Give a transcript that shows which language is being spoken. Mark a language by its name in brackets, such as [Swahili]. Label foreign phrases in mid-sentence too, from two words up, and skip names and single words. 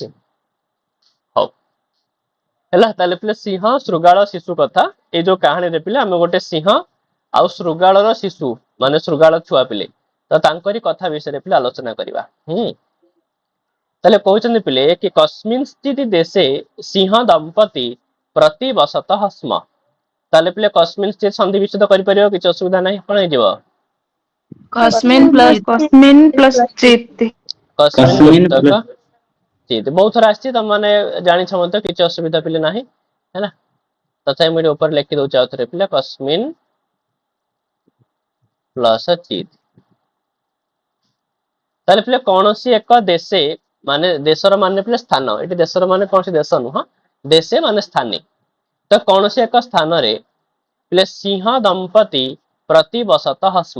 [Odia] ହଉ ହେଲା ତାହେଲେ ପିଲେ ସିଂହ ଶୃଗାଳ ଶିଶୁ କଥା ଏଇ ଯୋଉ କାହାଣୀରେ ପିଲେ ଆମେ ଗୋଟେ ସିଂହ ଆଉ ଶୃଗାଳର ଶିଶୁ ମାନେ ଶୃଗାଳ ଛୁଆ ପିଲେ ତ ତାଙ୍କରି କଥା ବିଷୟରେ ପିଲେ ଆଲୋଚନା କରିବା। ତାହେଲେ କହୁଛନ୍ତି ପିଲେ କି [Sanskrit] କସ୍ମିଂଶ୍ଚିତ୍ ଦେଶେ ସିଂହ ଦମ୍ପତି ପ୍ରତିବସତଃ ସ୍ମ। [Odia] ତାହେଲେ ପିଲେ କସ୍ମିଂଶ୍ଚିତ୍ ସନ୍ଧି ବିଚ୍ଛେଦ କରିପାରିବ କିଛି ଅସୁବିଧା ନାହିଁ କଣ ହେଇଯିବ [Sanskrit] कस्मिन् प्लस चित्। [Odia] କସ୍ମିନ୍ ପୁସ୍ତକ ଚିତ୍ ବହୁତ ଥର ଆସିଛି ତମ ମାନେ ଜାଣିଛ ମଧ୍ୟ କିଛି ଅସୁବିଧା ପିଲେ ନାହିଁ ହେଲା। ତଥାପି ମୁଁ ଏଠି ଉପରେ ଲେଖି ଦଉଛି ଆଉ ଥରେ ପିଲେ କସ୍ମିନ୍ ପ୍ଲସ ଚିତ୍। ତାହେଲେ ପିଲେ କୌଣସି ଏକ ଦେଶେ ମାନେ ଦେଶର ମାନେ ପିଲେ ସ୍ଥାନ ଏଠି ଦେଶର ମାନେ କୌଣସି ଦେଶ ନୁହଁ ଦେଶେ ମାନେ ସ୍ଥାନେ ତ କୌଣସି ଏକ ସ୍ଥାନରେ ପିଲେ [Sanskrit] ସିଂହ ଦମ୍ପତି ପ୍ରତିବସତଃ ସ୍ମ।